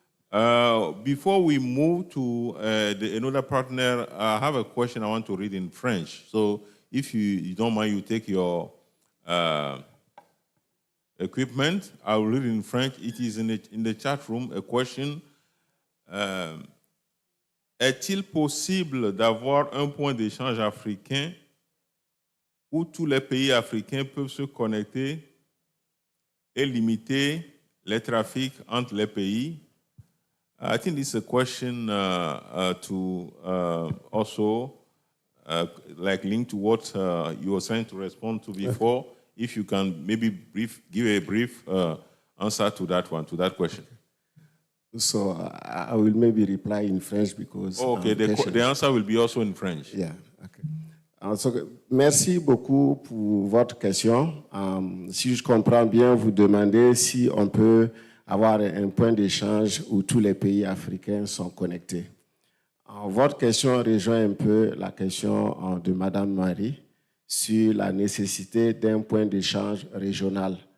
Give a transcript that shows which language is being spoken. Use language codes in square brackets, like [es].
[en] Before we move to another partner, I have a question I want to read in French. So if you don't mind, you take your equipment. I will read in French. It is in the chat room, a question. [fr] Est-il possible d'avoir un point d'échange africain où tous les pays africains peuvent se connecter et limiter les trafics entre les pays? [en] I think this is a question to also like link to what you were trying to respond to before. If you can maybe give a brief answer to that one, to that question. So I will maybe reply in French because... Okay, the answer will be also in French. Yeah, okay. [fr] So, merci beaucoup pour votre question. Si je comprends bien, vous demandez si on peut avoir un point d'échange où tous les pays africains sont connectés. Votre question rejoint un peu la question de Madame Marie sur la nécessité d'un point d'échange régional.